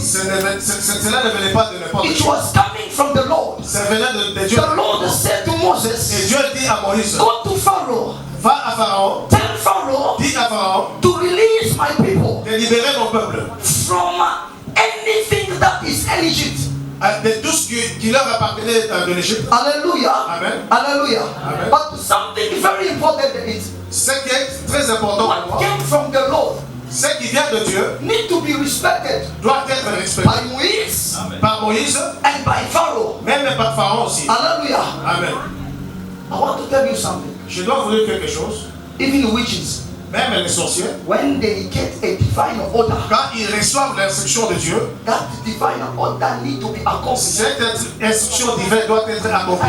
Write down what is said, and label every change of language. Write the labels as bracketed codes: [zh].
[fr] Cela ne venait pas de n'importe [en] It [fr] qui. [en] was coming from the Lord. [fr] Ça venait de Dieu. [en] The Lord said to [fr] Et [en] Moses, [fr] Dieu dit à Moïse, [en] go to Pharaoh, [fr] va à Pharaon, [en] tell Pharaoh [fr] dis à Pharaon [en] to release my people [fr] de libérer mon peuple [en] from anything that is in Egypt. [fr] de tout ce qui leur appartenait de l'Égypte. [en] Hallelujah. Amen. Hallelujah. Amen. But something very important is [fr] Ce qui est très important pour [en] what [fr] moi, [en] came from the Lord [fr] ce qui vient de Dieu [en] need to be respected [fr] doit être respecté [en] by Moïse [fr] par Moïse, [en] and by Pharaoh. [fr] même par Pharaon aussi. [en] Hallelujah. Amen. I want to tell you something. [fr] Je dois vous dire quelque chose. [en] Even witches, [fr] Même les sorciers, [en] when they get a divine order, [fr] quand ils reçoivent l'instruction de Dieu, [en] that divine order need to be accomplished. [fr] cette instruction divine doit être accomplie.